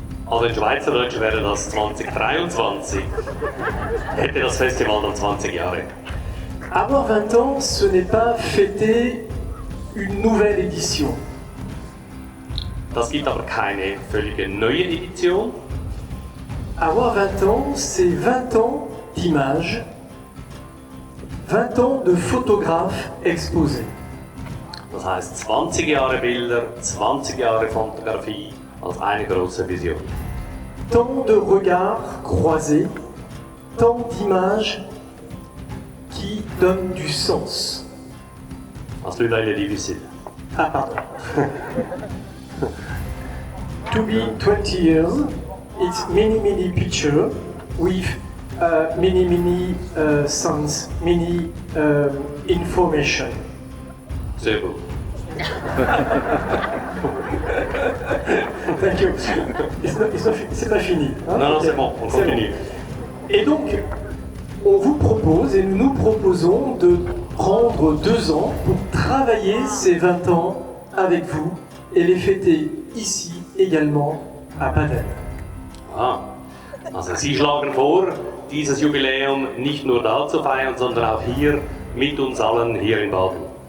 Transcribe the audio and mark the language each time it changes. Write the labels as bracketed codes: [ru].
[de] Also in Schweizerdeutsch wäre das 2023. Hätte das Festival dann 20 Jahre. [fr] Avoir 20 ans, ce n'est pas fêter une nouvelle édition. [de] Das gibt aber keine völlige neue Edition. [fr] Avoir 20 ans, c'est 20 ans d'images, 20 ans de photographes exposés. [de] Das heißt 20 Jahre Bilder, 20 Jahre Fotografie als eine große Vision. [fr] Tant de regards croisés, tant d'images qui donnent du sens. [de] Das ist eine difficile. [fr] Ah, pardon. [en] To be 20 years, it's many pictures with many sounds, many information. [de] Sehr gut. [en] Thank you. [fr] C'est pas fini. Hein? Non, c'est bon, on continue. Et donc, on vous propose et nous nous proposons de prendre 2 ans pour travailler ces 20 ans avec vous et les fêter ici également à Baden. [de] Ah, also Sie schlagen vor, dieses Jubiläum nicht nur da zu feiern, sondern auch hier mit uns allen hier in Baden.